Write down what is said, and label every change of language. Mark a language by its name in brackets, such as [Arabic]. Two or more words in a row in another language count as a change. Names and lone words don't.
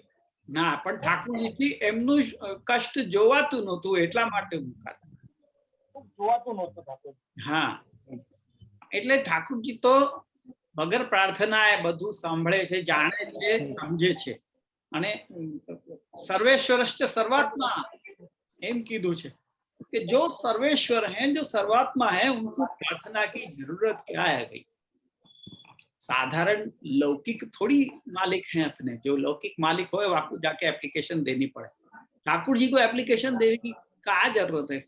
[Gujarati] ના, પણ ઠાકોરજીથી એમનું કષ્ટ જોવાતું નહોતું એટલા માટે જોવાતું નહોતું. હા, એટલે ઠાકોરજી તો વગર પ્રાર્થના એ બધું સાંભળે છે, જાણે છે, સમજે છે. [Hindi] અને [Sanskrit] सर्वेश्वरश्च सर्वात्मा [Gujarati] એમ કીધુ છે [Hindi] कि जो सर्वेश्वर हैं, जो सर्वात्मा है, उनको प्रार्थना की जरूरत क्या है भाई? साधारण लौकिक थोड़ी मालिक हैं अपने, जो लौकिक मालिक हो आपको जाके एप्लीकेशन देनी पड़े। ठाकुर जी को एप्लीकेशन देने की क्या जरूरत है?